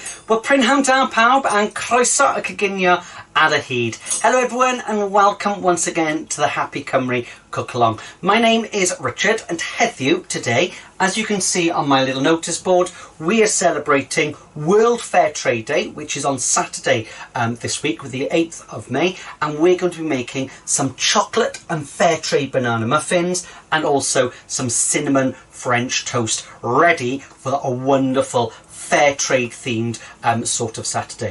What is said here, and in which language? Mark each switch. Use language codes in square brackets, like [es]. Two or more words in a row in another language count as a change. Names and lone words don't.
[cy] Wel, prynhawn da pawb and croeso y coginio ar y hyd. [en] Hello everyone and welcome once again to the Happy Cymru Cook Along. My name is Richard and heddiw today, as you can see on my little notice board, we are celebrating World Fairtrade Day, which is on Saturday this week with the 8th of May, and we're going to be making some chocolate and Fairtrade banana muffins and also some cinnamon French toast ready for a wonderful Fairtrade themed sort of Saturday.